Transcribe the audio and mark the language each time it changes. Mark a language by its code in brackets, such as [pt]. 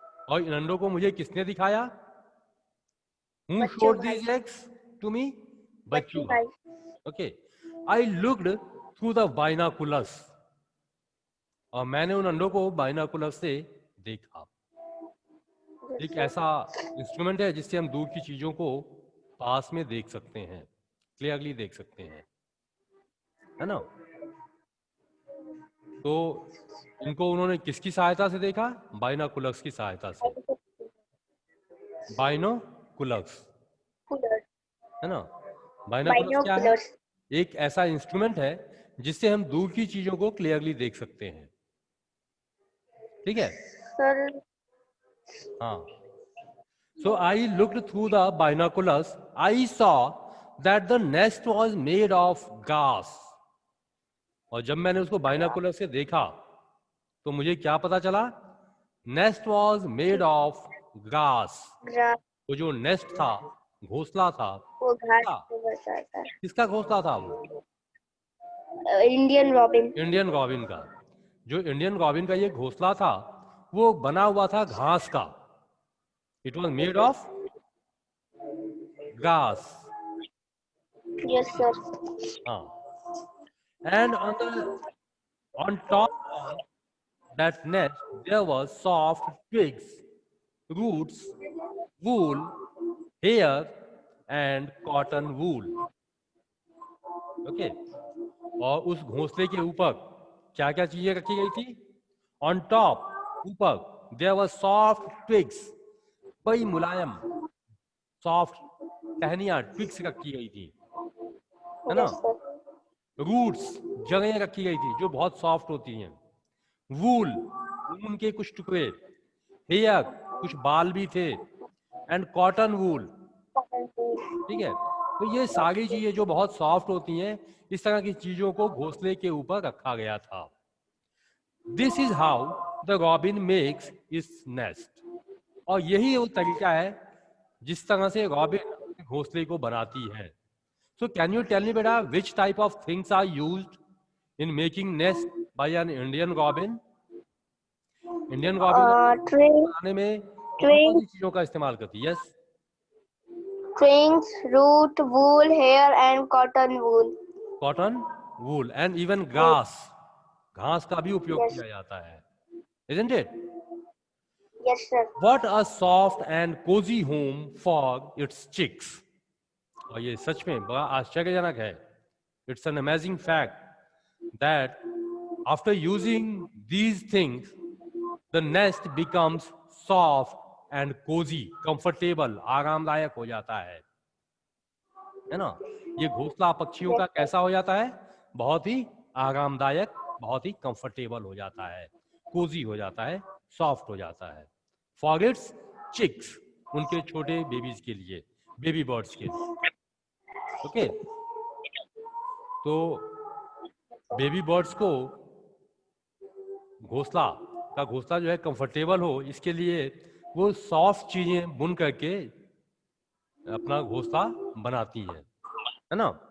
[hi] और इन अंडों को मुझे किसने दिखाया? [en] Who showed these eggs to me? [hi] बच्चू भाई. Okay. [en] I looked through the binoculars. [hi] और मैंने उन अंडों को बाइनोकुलर से देखा। एक ऐसा इंस्ट्रूमेंट है जिससे हम दूर की चीजों को पास में देख सकते हैं, क्लियरली देख सकते हैं, है ना। तो इनको उन्होंने किसकी सहायता से देखा? बाइनोकुलर्स की सहायता से, बाइनोकुलर्स, है ना। बाइनोकुलर्स क्या है? एक ऐसा इंस्ट्रूमेंट है जिससे हम दूर की चीजों को क्लियरली देख सकते हैं, ठीक है सर। हाँ। [en] So I looked through the binoculars. I saw that the nest was made of grass. [hi] और जब मैंने उसको बाइनोकुलर से देखा तो मुझे क्या पता चला? [en] Nest was made of grass. [hi] वो जो नेस्ट था, घोंसला था, वो घास से बसा था। किसका घोंसला था वो? Indian robin. इंडियन रॉबिन का। जो इंडियन रॉबिन का ये घोंसला था वो बना हुआ था घास का। [en] It was made of grass. Yes, sir. And on top of that nest there was soft twigs, roots, wool, hair and cotton wool. Okay. [hi] और उस घोंसले के ऊपर क्या क्या चीजें रखी गई थी? [en] On top, [hi] ऊपर, [en] there was soft twigs, [hi] बड़ी मुलायम सॉफ्ट टहनियां, ट्विग्स रखी गई थी, है ना। रूट्स, जड़ें रखी गई थी जो बहुत सॉफ्ट होती हैं। वूल, ऊन के कुछ टुकड़े। हेयर, कुछ बाल भी थे। एंड कॉटन वूल, ठीक है। तो ये सारी चीजें जो बहुत सॉफ्ट होती हैं, इस तरह की चीजों को घोंसले के ऊपर रखा गया था। [en] This is how the robin makes its nest. [hi] और यही वो तरीका है जिस तरह से रॉबिन घोंसले को बनाती है। [en] So can you tell me beta which type of things are used in making nest by an Indian robin? [hi] Indian robin बनाने में कौन सी चीजों का इस्तेमाल करती है? Yes. [en] Twigs, root, wool, hair and cotton wool. Cotton, wool and even grass. [hi] घास का भी उपयोग किया जाता है, [en] isn't it? Yes, sir. What a soft and cozy home for its chicks. [hi] और ये सच में बड़ा आश्चर्यजनक है [en] It's an amazing fact that after using these things, the nest becomes soft and cozy, comfortable, [hi] आरामदायक हो जाता है ना? ये घोंसला पक्षियों का कैसा हो जाता है? बहुत ही आरामदायक, बहुत ही कंफर्टेबल हो जाता है, कोजी हो जाता है, सॉफ्ट हो जाता है। [en] for its chicks, [hi] उनके छोटे बेबीज के लिए, बेबी बर्ड्स के लिए। ओके, तो बेबी बर्ड्स को घोंसला जो है कंफर्टेबल हो, इसके लिए वो सॉफ्ट चीजें बुन करके अपना घोंसला बनाती है ना?